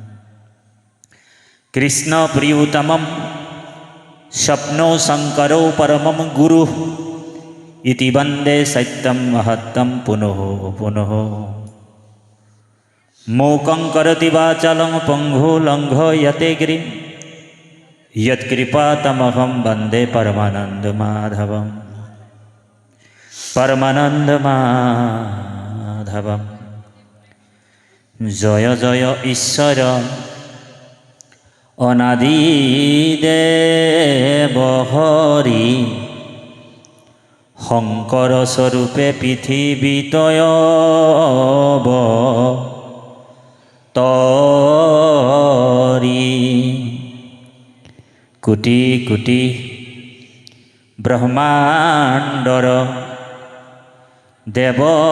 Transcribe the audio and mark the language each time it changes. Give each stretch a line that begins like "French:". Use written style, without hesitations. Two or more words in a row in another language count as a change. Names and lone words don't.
Sanskrit: कृष्ण प्रियुतमं स्वप्नो शंकरो परमं गुरु इति वंदे सत्यं महत्तं पुनः पुनः मूकं करोति वाचालं पङ्गुलङ्घयते गिरिं यत्कृपातमहं वन्दे परमानन्दमाधवं परमानन्दमाधवं जय जय ईश्वर
Assamese: অনাদিদেব হরি শংকৰ স্বৰূপে পৃথিৱীতয়ব তৰি কোটি কোটি ব্ৰহ্মাণ্ডৰ দেৱ